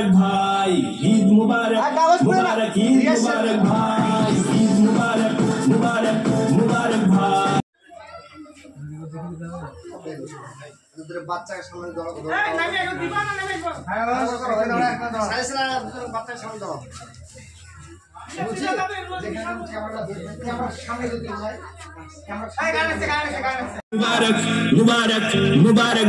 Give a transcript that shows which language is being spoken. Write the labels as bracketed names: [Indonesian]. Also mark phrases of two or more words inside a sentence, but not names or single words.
[Hindi] भाई, ईद मुबारक मुबारक, ईद मुबारक भाई, ईद मुबारक मुबारक मुबारक भाई। [Bangla] বাচ্চাকে সামনে দাও, [Hindi] मुबारक मुबारक मुबारक